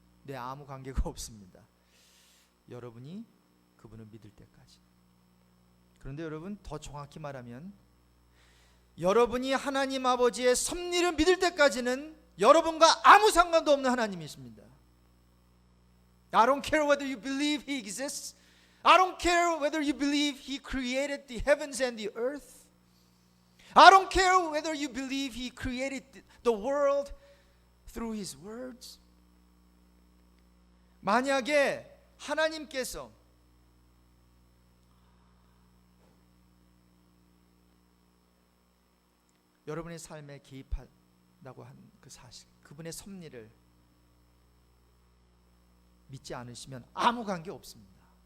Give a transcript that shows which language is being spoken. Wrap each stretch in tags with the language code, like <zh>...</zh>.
<ko>네, 아무 관계가 없습니다. 여러분이 그분을 믿을 때까지. 그런데 여러분, 더 정확히 말하면 여러분이 하나님 아버지의 섭리를 믿을 때까지는 여러분과 아무 상관도 없는 하나님이십니다.</ko> <en>I don't care whether you believe He exists. I don't care whether you believe He created the heavens and the earth. I don't care whether you believe He created the world through His words.</en> <ko>만약에 하나님께서 여러분의 삶에 개입한다고 한 그 사실, 그분의 섭리를 믿지 않으시면 아무 관계 없습니다.</ko>